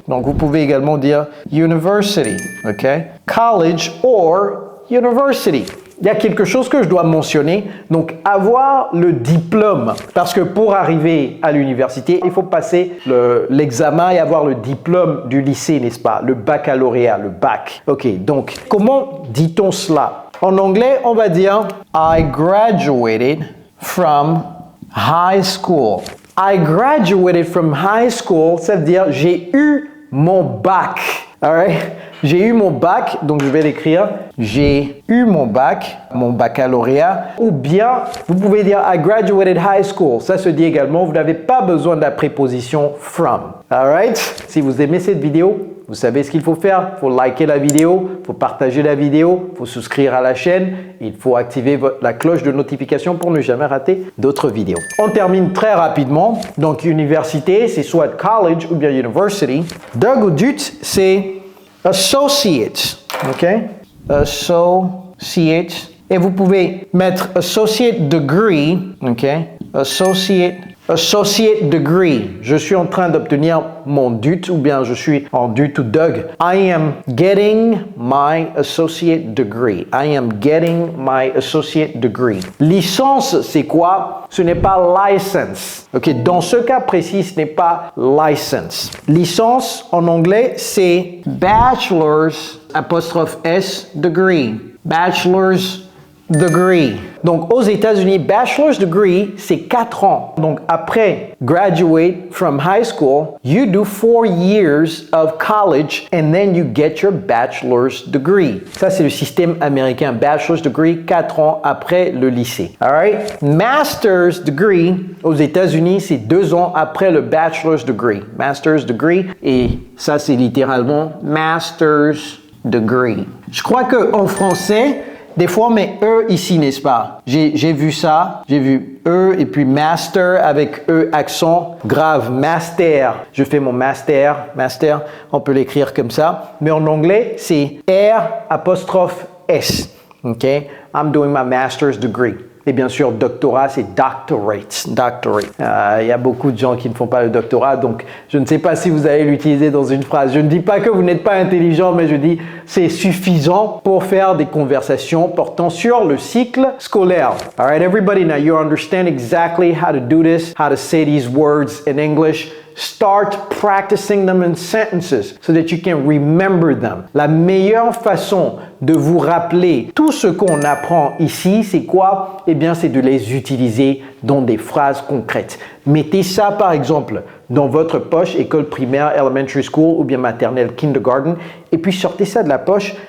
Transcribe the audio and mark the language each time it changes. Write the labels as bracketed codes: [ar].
[fr] Donc, vous pouvez également dire university, ok? [en] College or university. [fr] Il y a quelque chose que je dois mentionner, donc avoir le diplôme. Parce que pour arriver à l'université, il faut passer l'examen et avoir le diplôme du lycée, n'est-ce pas? Le baccalauréat, le bac. Ok, donc comment dit-on cela? En anglais, on va dire [en] I graduated from high school. I graduated from high school, [fr] ça veut dire j'ai eu mon bac. Alright? J'ai eu mon bac, donc je vais l'écrire. J'ai eu mon bac, mon baccalauréat. Ou bien, vous pouvez dire [en] I graduated high school. [fr] Ça se dit également, vous n'avez pas besoin de la préposition from. Alright? Si vous aimez cette vidéo, vous savez ce qu'il faut faire. Il faut liker la vidéo, il faut partager la vidéo, il faut souscrire à la chaîne. Il faut activer la cloche de notification pour ne jamais rater d'autres vidéos. On termine très rapidement. Donc, université, c'est soit college ou bien university. Doug ou Dut, c'est associate, ok? Associate. Et vous pouvez mettre associate degree, ok? Associate degree. Je suis en train d'obtenir mon DUT ou bien je suis en DUT ou Doug. [en] I am getting my associate degree. I am getting my associate degree. [fr] Licence, c'est quoi? Ce n'est pas license. Ok, dans ce cas précis, ce n'est pas license. Licence en anglais, c'est bachelor's apostrophe S degree. Bachelor's degree. Donc, aux États-Unis, bachelor's degree, c'est 4 ans. Donc, après [en] graduate from high school, you do 4 years of college and then you get your bachelor's degree. [fr] Ça, c'est le système américain. Bachelor's degree, 4 ans après le lycée. Alright? Master's degree, aux États-Unis, c'est 2 ans après le bachelor's degree. Master's degree, et ça, c'est littéralement master's degree. Je crois qu'en français, des fois, on met E ici, n'est-ce pas? J'ai vu ça. J'ai vu E et puis master avec E accent grave. Master. Je fais mon master. Master, on peut l'écrire comme ça. Mais en anglais, c'est R apostrophe S. OK? [en] I'm doing my master's degree. [fr] Et bien sûr, doctorat, c'est doctorate. Doctorate. Il y a beaucoup de gens qui ne font pas le doctorat, donc je ne sais pas si vous allez l'utiliser dans une phrase. Je ne dis pas que vous n'êtes pas intelligent, mais je dis c'est suffisant pour faire des conversations portant sur le cycle scolaire. [en] All right, everybody, now you understand exactly how to do this, how to say these words in English. Start practicing them in sentences so that you can remember them. [fr] La meilleure façon de vous rappeler tout ce qu'on apprend ici, c'est quoi? Eh bien, c'est de les utiliser dans des phrases concrètes. Mettez ça, par exemple, dans votre poche, école primaire, [en] elementary school [fr] ou bien maternelle, kindergarten, et puis sortez ça de la poche.